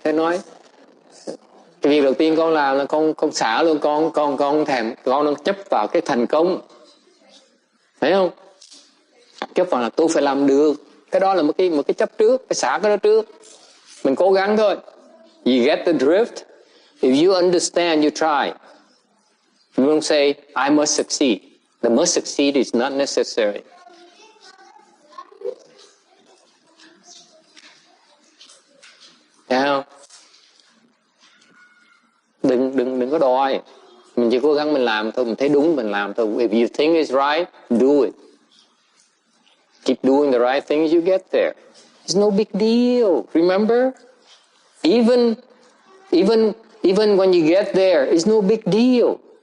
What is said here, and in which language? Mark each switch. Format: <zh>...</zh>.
<vi>Thầy nói cái việc đầu tiên con làm là con xả luôn, con thèm, con chấp vào cái thành công, thấy không? Chấp vào là tôi phải làm được, cái đó là một cái chấp trước, cái xả cái đó trước. Mình cố gắng thôi.</vi> <en>You get the drift. If you understand, you try. You don't say I must succeed. The must succeed is not necessary.</en> <vi>Thấy không? Đừng có đòi. Mình chỉ cố gắng mình làm thôi, mình thấy đúng mình làm thôi.</vi> <en>If you think it's right, do it. Keep doing the right things, you get there. It's no big deal. Remember? Even when you get there, it's no big deal.</en>